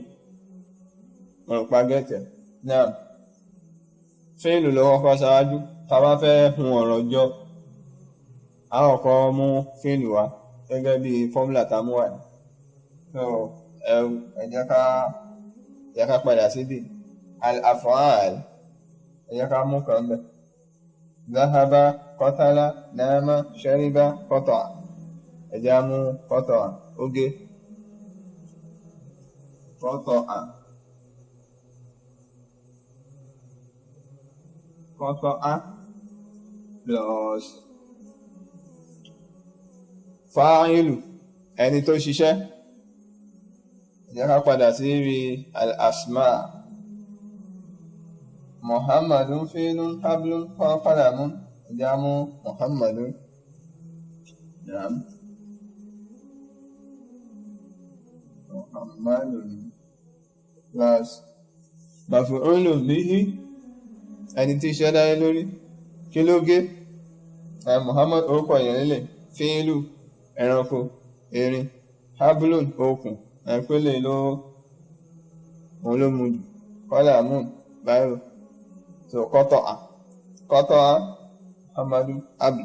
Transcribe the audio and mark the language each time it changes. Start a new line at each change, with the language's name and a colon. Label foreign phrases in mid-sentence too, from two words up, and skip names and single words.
Yoruba: Mo rò pa gẹ́tẹ̀. Náà fi'ilu ló kọ́kọ́ ṣáájú. Tá bá fẹ́ hun ọ̀rọ̀ jọ, a kọ́kọ́ mú fi'ilu wá gẹ́gẹ́ bí fọ́múlà tá mú wá ní. So ẹ jẹ́ ká padà síbi al-af'al. Ẹ jẹ́ ká mú kan bẹ̀.
Arabic: ذهب قتل نام شرب قطع.
Yoruba: Ẹ jẹ́ mú qata'a oge. Qata'a. Qata'a plus fa'ilu ẹni tó ṣiṣẹ́. Jẹ́ ká padà sí rí al-asma.
Arabic: محمدٌ فيلٌ حبلٌ قلمٌ.
Yoruba: Jẹ́ mú Muhammadun. Naam. Muhammadun plus
Arabic: مفعول به
Yoruba: ẹni tí iṣẹ́ dá lé lórí. Kí ló gé? Muhammad orúkọ èèyàn lélẹ̀. Fi'lu ẹranko, erin. Hablun okùn ẹ̀pẹ́lẹ̀ òun ló mú jù. Qalamun báyìí.
Arabic: So قطع محمد حبل.